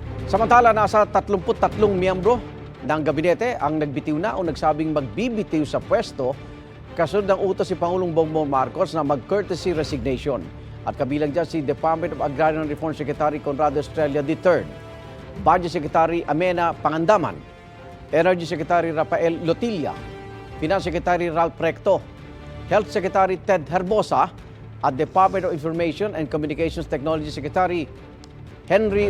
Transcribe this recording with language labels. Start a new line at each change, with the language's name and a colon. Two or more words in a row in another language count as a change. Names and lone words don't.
Filipino: Samantala, nasa 33 miyembro ng gabinete ang nagbitiw na o nagsabing magbibitiw sa pwesto kasunod ng utos si Pangulong Bongbong Marcos na mag-
English: courtesy resignation.
Filipino: At kabilang dyan si Department of Agrarian Reform Secretary Conrado Estrella III, Budget Secretary Amena Pangandaman, Energy Secretary Rafael Lotilla, Finance Secretary Ralph Recto, Health Secretary Ted Herbosa at Department of Information and Communications Technology Secretary Henry